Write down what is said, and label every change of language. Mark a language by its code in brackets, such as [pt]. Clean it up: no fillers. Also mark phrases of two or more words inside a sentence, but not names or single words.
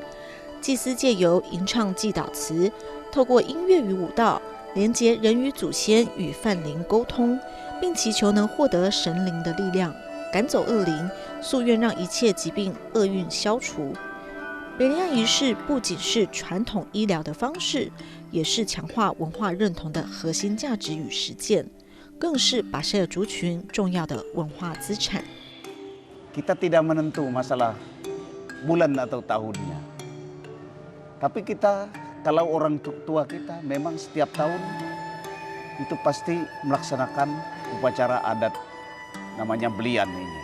[zh] 祭司借由吟唱祭祷词，透过音乐与舞蹈，连结人与祖先与泛灵沟通，并祈求能获得神灵的力量，赶走恶灵，夙愿让一切疾病厄运消除。北里岸仪式不仅是传统医疗的方式，也是强化文化认同的核心价值与实践，更是巴舍尔族群重要的文化资产。 [id] Kita tidak menentu masalah bulan atau tahunnya, tapi kita kalau orang tua kita memang setiap tahun itu pasti melaksanakan upacara adat namanya belian ini.